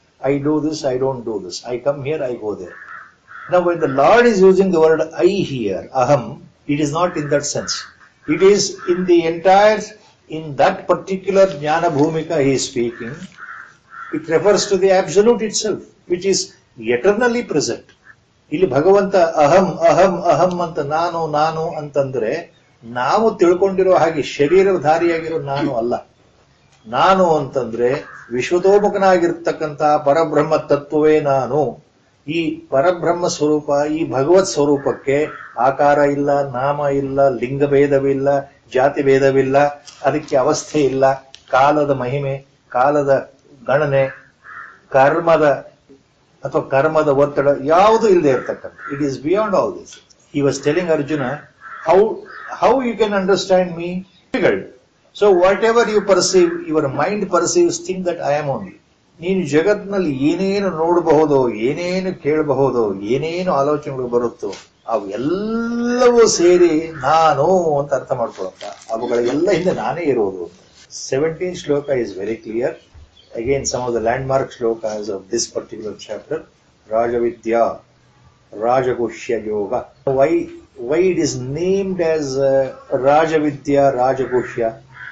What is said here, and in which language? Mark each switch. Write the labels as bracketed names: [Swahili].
[English] I do this, I don't do this. I come here, I go there. Now when the Lord is using the word I here, aham, it is not in that sense. It is in the entire, in that particular jnana bhumika he is speaking. It refers to the absolute itself, which is eternally present. [Kannada] ಇಲ್ಲಿ ಭಗವಂತ ಅಹಂ ಅಹಂ ಅಹಂ ಅಂತ ನಾನು ನಾನು ಅಂತಂದ್ರೆ ನಾವು ತಿಳ್ಕೊಂಡಿರೋ ಹಾಗೆ ಶರೀರಧಾರಿಯಾಗಿರೋ ನಾನು ಅಲ್ಲ. ನಾನು ಅಂತಂದ್ರೆ ವಿಶ್ವತೋಮುಖನಾಗಿರ್ತಕ್ಕಂತಹ ಪರಬ್ರಹ್ಮ ತತ್ವವೇ ನಾನು. ಈ ಪರಬ್ರಹ್ಮ ಸ್ವರೂಪ, ಈ ಭಗವತ್ ಸ್ವರೂಪಕ್ಕೆ ಆಕಾರ ಇಲ್ಲ, ನಾಮ ಇಲ್ಲ, ಲಿಂಗಭೇದವಿಲ್ಲ, ಜಾತಿ ಭೇದವಿಲ್ಲ, ಅದಕ್ಕೆ ಅವಸ್ಥೆ ಇಲ್ಲ, ಕಾಲದ ಮಹಿಮೆ, ಕಾಲದ ಗಣನೆ, ಕರ್ಮದ ಅಥವಾ ಕರ್ಮದ ಒತ್ತಡ ಯಾವುದು ಇಲ್ಲದೆ ಇರ್ತಕ್ಕಂಥ. [English] It is beyond all this. He was telling Arjuna, how you can understand me? So whatever you perceive, your mind perceives think that I am only. [Kannada] ನೀನು ಜಗತ್ನಲ್ಲಿ ಏನೇನು ನೋಡಬಹುದೋ, ಏನೇನು ಕೇಳಬಹುದೋ, ಏನೇನು ಆಲೋಚನೆಗಳು ಬರುತ್ತೋ ಅವೆಲ್ಲವೂ ಸೇರಿ ನಾನು ಅಂತ ಅರ್ಥ ಮಾಡ್ಕೊಳಪ್ಪ. ಅವುಗಳಿಗೆಲ್ಲ ಹಿಂದೆ ನಾನೇ ಇರೋದು. [English] 17th shloka is very clear. Again, some of the landmark shlokas of this particular chapter. Rajavidya, Rajagushya Yoga. Why it is named as Rajavidya, Rajagushya?